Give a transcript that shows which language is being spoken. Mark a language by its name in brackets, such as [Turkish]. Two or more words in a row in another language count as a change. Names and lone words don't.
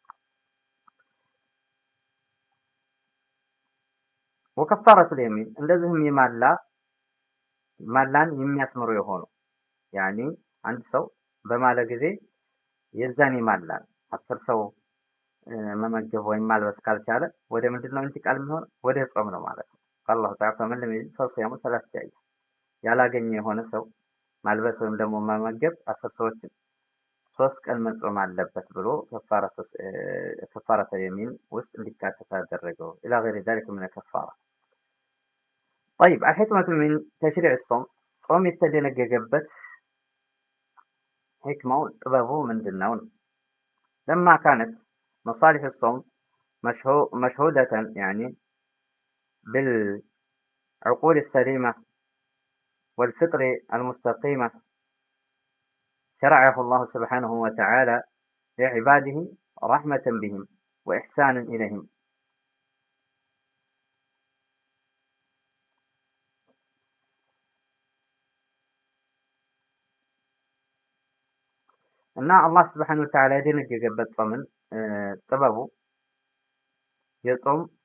[Arabic] وكفارة اليمين [Amharic] እንደዚህም ማላን የሚያስምሩ የሆኑ ያኒ አንድ ሰው በማለ ጊዜ የዛን ማላን 10 ሰው መመገብ ወይም ማልበስ ካልቻለ ወደ ምንድነው እንቲቃል የሚሆን ወደ ጾም ነው ማለት ነው። [Arabic] الله تعالى فمن فصيام [Amharic] 3 ያይ ያላገኘ የሆነ ሰው ማልበስ ወይም ደግሞ መመገብ 10 ሰዎችን 3 ቀን መጾም አለበት ብሎ [Arabic] كفارة يمين [Amharic] ውስጥ እንዲካተት አደረገው። [Arabic] إلى غير ذلك من الكفاره طيب الحكمة من تشريع الصوم [Amharic] ጾም የተደነገገበት حكمة ጥበቡ ምንድነው? [Arabic] لما كانت مصالح الصوم مشهودة يعني بالعقول السليمة والفطر المستقيمة شرعه الله سبحانه وتعالى لعباده رحمة بهم وإحسانا إليهم [Amharic] እና አላህ [Arabic] سبحانه وتعالى [Amharic] የደነገገበት ጾምን ጥበቡ የጾም